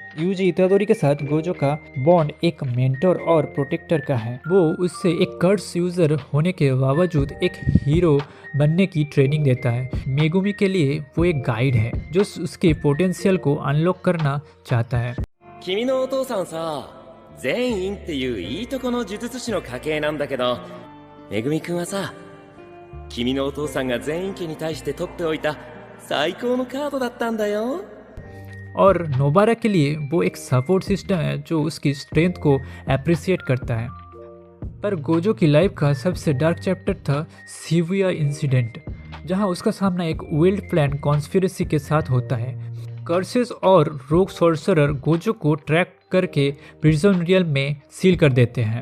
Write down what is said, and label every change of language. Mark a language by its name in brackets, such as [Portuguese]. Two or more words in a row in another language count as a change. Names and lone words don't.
[Hindi] यूजी इतादोरी के साथ गोजो का बॉन्ड एक मेंटर और प्रोटेक्टर का है। वो उससे एक [English] curse user [Hindi] होने के बावजूद एक हीरो बनने की ट्रेनिंग देता है। मेगुमी के लिए वो एक गाइड है जो उसके पोटेंशियल को अनलॉक करना चाहता है। [Japanese] 君のお父さんさ、全員っていういいとこの呪術師の家系なんだけど、めぐみくんはさ、君のお父さんが全員家に対して取っておいた最高のカードだったんだよ。 [Hindi] और नोबारा के लिए वो एक [English] support system [Hindi] है जो उसकी स्ट्रेंथ को अप्रिसिएट करता है। पर गोजो की लाइफ का सबसे [English] dark chapter [Hindi] था शिबुया इंसिडेंट, जहां उसका सामना एक [English] well plan conspiracy [Hindi] के साथ होता है। कर्सेस और [English] rogue sorcerer [Hindi] गोजो को ट्रैक करके [English] prison realm [Hindi] में सील कर देते हैं।